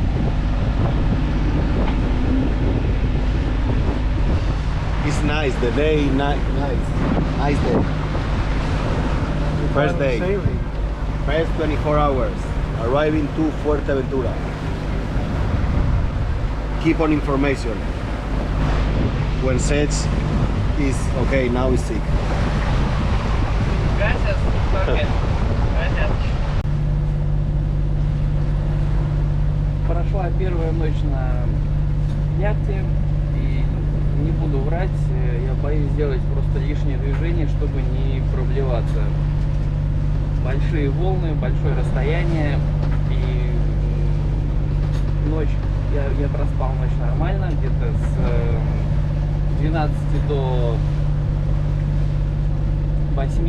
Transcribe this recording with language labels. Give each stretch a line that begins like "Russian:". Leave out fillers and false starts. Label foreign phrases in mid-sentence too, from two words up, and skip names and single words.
English: It's nice, the day, nice day. First day, Sailing. first 24 hours, arriving to Fuerteventura. Keep on information. When Seth is okay, now he's sick.
Spanish: Gracias, Jorge. Gracias.
Russian: Прошла первая ночь на яхте, и не буду врать, я боюсь сделать просто лишнее движение, чтобы не проблеваться. Большие волны, большое расстояние, и ночь, я проспал ночь нормально, где-то с 12 до 8.